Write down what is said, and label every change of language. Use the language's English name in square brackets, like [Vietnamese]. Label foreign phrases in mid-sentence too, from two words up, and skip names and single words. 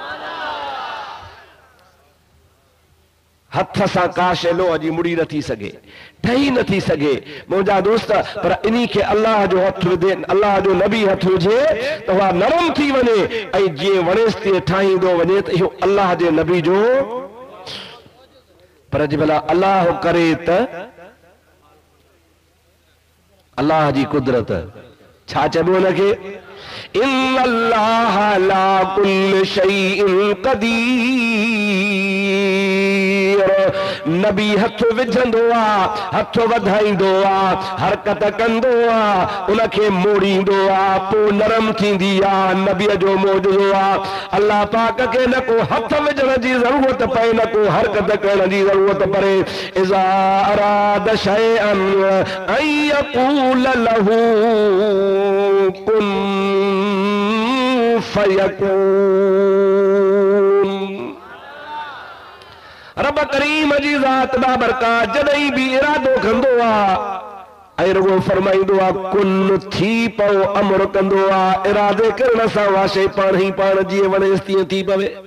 [Sindhi] हथ सां का शइ लोह जी मुड़ी नथी सघे ठही नथी सघे मुंहिंजा दोस्त पर इन्ही खे अल्लाह जो हथ विझे अल्लाह जो नबी हथ विझे त उहा नरम थी वञे ऐं जीअं वणेसि तीअं ठाहींदो वञे त इहो अल्लाह जे नबी जो। पर जे भला अल्लाह करे त अल्लाह जी कुदरत छा चइबो हुनखे? [Arabic] إن الله على كل شيء قدير. [Sindhi] नबी हथ विझंदो आहे हथ वधाईंदो आहे हरकत कंदो आहे उनखे मोड़ींदो आहे पोइ नरम थींदी आहे। नबीअ जो मौजूज़ो आहे। अल्लाह पाक खे न को हथ विझण जी ज़रूरत पए न को हरकत करण जी ज़रूरत पए। [Arabic] إذا أراد شيئا أن يقول له كن فيكون. [Sindhi] रब करीम जी ज़ात बाबरकात जॾहिं भी इरादो कंदो आहे ऐं रुगो फरमाईंदो आहे कुल थी पओ अमर कंदो आहे इरादे करण सां वाशे पाण ई पाण जीअं वणेसि तीअं थी पवे।